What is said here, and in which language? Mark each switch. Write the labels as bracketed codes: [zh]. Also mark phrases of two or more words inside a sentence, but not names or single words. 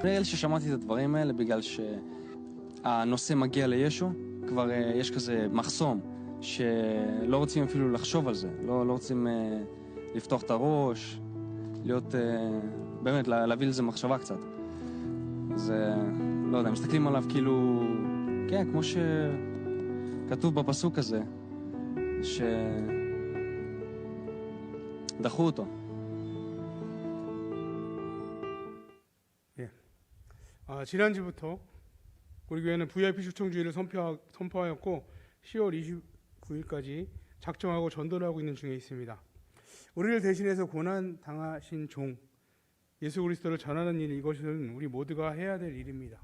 [he] נראה לי ששמעתי את הדברים האלה בגלל שהנושא מגיע לישו, כבר יש כזה מחסום שלא רוצים אפילו לחשוב על זה, לא רוצים לפתוח את הראש, להיות, באמת, להביא לזה מחשבה קצת. אז לא יודע, מסתכלים עליו כאילו, כן, כמו שכתוב בפסוק הזה, שדחו אותו. [ko] 지난주부터 우리 교회는 VIP 초청주의를 선포하였고 10월 29일까지 작정하고 전도하고 있는 중에 있습니다. 우리를 대신해서 고난 당하신 종 예수 그리스도를 전하는 일, 이것은 우리 모두가 해야 될 일입니다.